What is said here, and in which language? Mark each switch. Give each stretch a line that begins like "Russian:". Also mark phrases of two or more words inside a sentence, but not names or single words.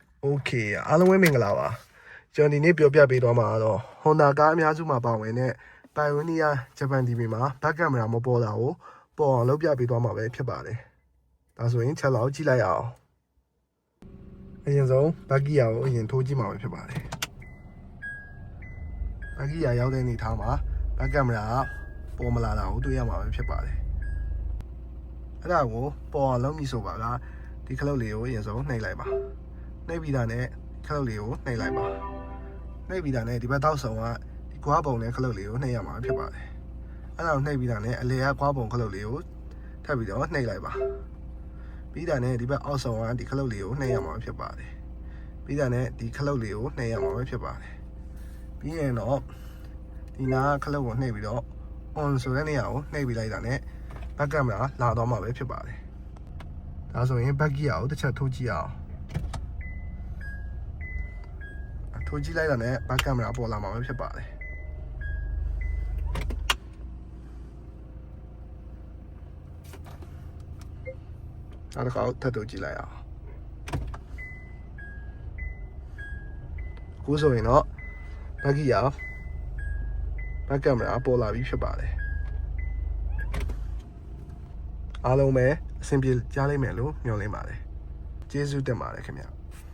Burmese: Okay အားလုံးပဲမင်္ဂလာပါကျွန်တော်ဒီနေ့ပြောပြပေးသွားမှာတော့ Honda ကားအများစုမှာပါဝင်တဲ့ Pioneer Japan TV မှာ
English: back camera
Burmese: မပေါ်တာကိုပေါ်အောင်လုပ်ပြပေးသွားမှာပဲဖြစ်ပါတယ်ဒါဆိုရင်ချက်လောက်ကြည့်လိုက်အောင်အရင်ဆုံး
English: back gear
Burmese: ကိုအရင်ထိုးကြည့်မှာပဲဖြစ်ပါတယ်
English: back gear
Burmese: ရောက်တဲ့အနေထားမှာ
English: back camera
Burmese: ကပေါ်မလာတာကိုတွေ့ရမှာပဲဖြစ်ပါတယ်အဲ့ဒါကိုပေါ်အောင်လုပ်မိဆိုပါကဒီခလုတ်လေးကိုအရင်ဆုံးနှိပ်လိုက်ပါနှိပ်ပြီးတာနဲ့ခလုတ်လေးကိုနှိပ်လိုက် ပါနှိပ်ပြီးတာနဲ့ဒီဘက်တောက်ဆောင်ကဒီကွာပုံနဲ့ခလုတ်လေးကိုနှိပ်ရမှာဖြစ်ပါတယ်အဲ့ဒါကိုနှိပ်ပြီးတာနဲ့အလေကကွာပုံခလုတ်လေးကိုထပ်ပြီးတော့ နှိပ်လိုက်ပါပြီးတာနဲ့ဒီဘက်အောက်ဆောင်ကဒီခလုတ်လေးကိုနှိပ်ရမှာဖြစ်ပါတယ်ပြီးတာနဲ့ဒီခလုတ်လေးကိုနှိပ်ရမှာဖြစ်ပါတယ်ပြီးရင်တော့ဒီနားခလုတ်ကိုနှိပ်ပြီးတော့ on ဆိုတဲ့နေရာကိုနှိပ်ပြီးလိုက်တာနဲ့
English: back camera
Burmese: လာတော့မှာပဲဖြစ်ပါတယ်ဒါဆိုရင်
English: back gear
Burmese: ကိုတစ်ချက်ထိုးကြည့်အောင် ထိုးကြည့်လိုက်တာနဲ့
English: back camera
Burmese: ပေါ်လာမှာပဲဖြစ်ပါတယ် နောက်တစ်ခါထပ်ထိုးကြည့်လိုက်အောင်အခုဆိုရင်တော့
English: back gear back camera
Burmese: ပေါ်လာပြီဖြစ်ပါတယ်အားလုံးပဲအဆင်ပြေကြလိမ့်မယ်လို့မျှော်လင့်ပါတယ်ကျေးဇူးတင်ပါတယ်ခင်ဗျာ